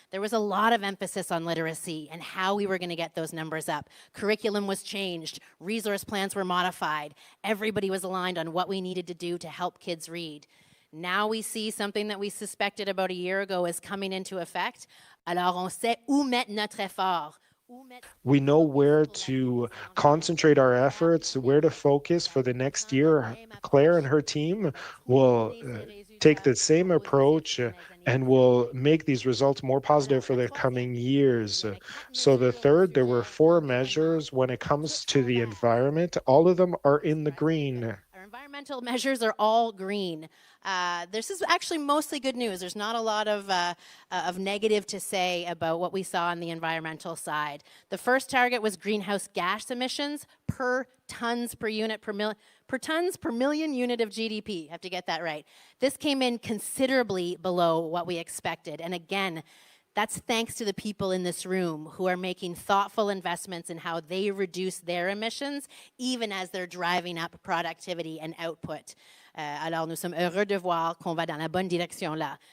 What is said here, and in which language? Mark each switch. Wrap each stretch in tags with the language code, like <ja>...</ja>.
<en>There was a lot of emphasis on literacy and how we were going to get those numbers up. Curriculum was changed. Resource plans were modified. Everybody was aligned on what we needed to do to help kids read. Now we see something that we suspected about a year ago is coming into effect.</en> <fr>Alors on sait où mettre notre effort.</fr> <en>We know where to concentrate our efforts, where to focus for the next year. Claire and her team will take the same approach and will make these results more positive for the coming years. So the third, there were 4 measures when it comes to the environment. All of them are in the green. Our environmental measures are all green. This is actually mostly good news. There's not a lot of negative to say about what we saw on the environmental side. The first target was greenhouse gas emissions per tons per unit per tons per million unit of GDP. I have to get that right. This came in considerably below what we expected. And again, that's thanks to the people in this room who are making thoughtful investments in how they reduce their emissions, even as they're driving up productivity and output.</en> <fr>Alors, nous sommes heureux de voir qu'on va dans la bonne direction là.</fr>